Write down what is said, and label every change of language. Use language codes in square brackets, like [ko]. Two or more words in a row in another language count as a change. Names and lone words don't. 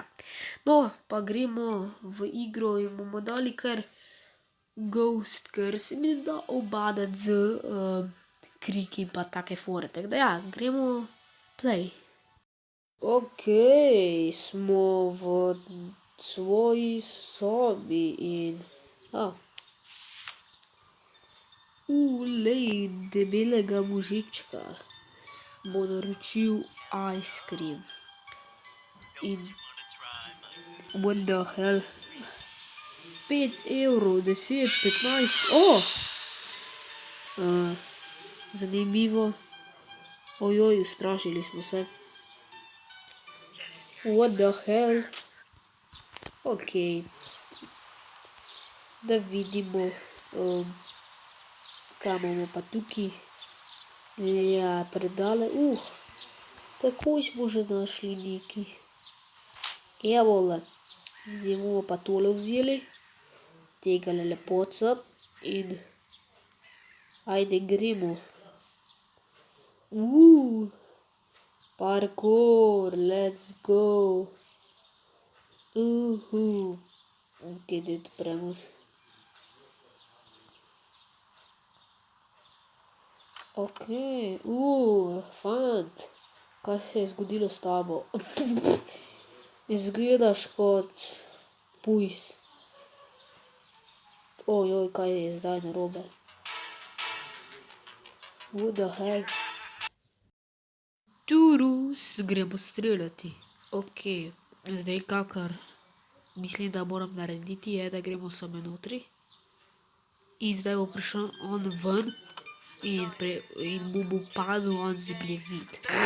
[sl] No, pa gremo v igro in bomo dali kar Ghost, ker se mi da obadati z kriki in pa take fore, tako da ja, gremo play. Smo v svoji sobi in lej, debelega možička bo naročil [en] ice cream. In what the hell? [sl] 5 evrov, 10, 15, zanimivo. Ojoj, ustrašili smo se. [en] What the hell? [sl] Da vidimo, kaj imamo pa tukaj. Ja, predale, takoj smo že našli neki. Evole, zdaj bomo pa tole vzeli, tega lepoca in ajde gremo. [en] Parkour, let's go. [sl] Daj odpremo. Fant, kaj se je zgodilo s tabo? Izgledaš kot pujs. Ojoj, kaj je zdaj narobe? [en] What the hell? [sl] Gremo streljati. Zdaj kakor mislim, da moram narediti je, da gremo same notri. In zdaj bo prišel on ven. In mu bo pazil on zemljevid.